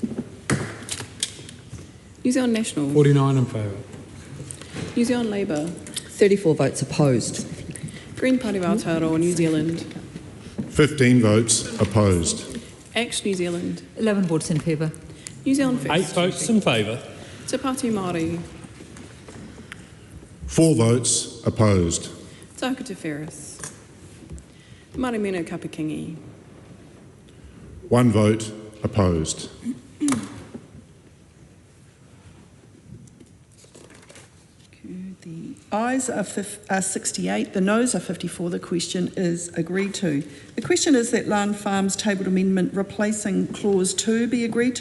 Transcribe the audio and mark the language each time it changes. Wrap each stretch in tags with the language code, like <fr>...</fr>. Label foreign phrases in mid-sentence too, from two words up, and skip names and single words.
<en>New Zealand National. 49 in favour. New Zealand Labour. 34 votes opposed. Green Party of Aotearoa, New Zealand. 15 votes opposed. Act New Zealand. 11 votes in favour. New Zealand First. 8 votes in favour. Te Pāti Māori. 4 votes opposed. Taku Te Ferris. Marumina Kapakingi. 1 vote opposed. The ayes are 68, the noes are 54. The question is agreed to. The question is that Land Farms tabled amendment replacing Clause 2 be agreed to.</en>